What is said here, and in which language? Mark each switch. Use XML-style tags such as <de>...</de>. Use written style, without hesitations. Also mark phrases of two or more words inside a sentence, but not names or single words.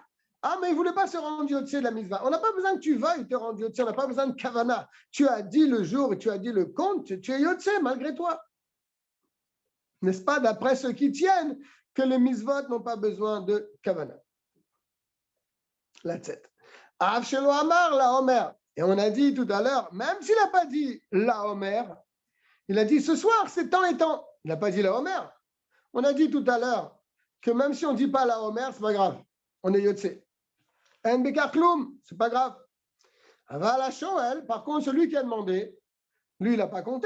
<fr>Ah, mais il ne voulait pas se rendre yotse de la mitzvah. On n'a pas besoin que tu veuilles te rendre yotse, on n'a pas besoin de kavana. Tu as dit le jour et tu as dit le compte, tu es yotse malgré toi. N'est-ce pas, d'après ceux qui tiennent que les mitzvot n'ont pas besoin de kavana. La tête.</fr> <he>אף שלא אמר לעומר.</he> <fr>Et on a dit tout à l'heure, même s'il n'a pas dit</fr> <he>לעומר,</he> <fr>il a dit ce soir, c'est temps et temps. Il n'a pas dit</fr> <he>לעומר.</he> <fr>On a dit tout à l'heure que même si on ne dit pas</fr> <he>לעומר,</he> <fr>c'est pas grave. On est yotse. En bekakloum, c'est pas grave.</fr> <he>אבל שואל,</he> <fr>par contre, celui qui a demandé, lui, il n'a pas compté.</fr>